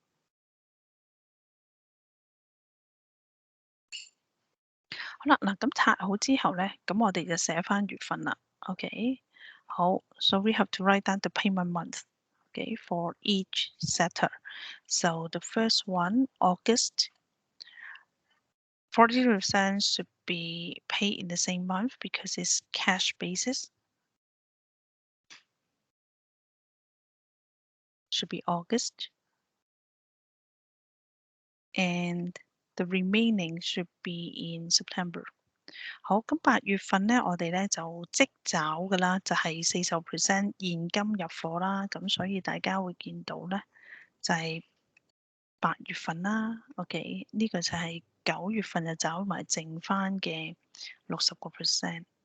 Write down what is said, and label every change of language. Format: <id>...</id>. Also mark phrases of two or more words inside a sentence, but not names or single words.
<yue>好啦，嗱咁拆好之後咧，咁我哋就寫翻月份啦。OK，好 ，</yue> <en>so we have to write down the payment month. Okay, for each setter. So the first one, August, 40% should be paid in the same month because it's cash basis. Should be August. And the remaining should be in September.</en> <yue>好，咁8月份咧，我哋咧就即找㗎啦，就係40% 現金入貨啦，咁所以大家會見到咧就係8月份啦。OK，呢個就係9月份就找埋剩翻嘅60%。</yue>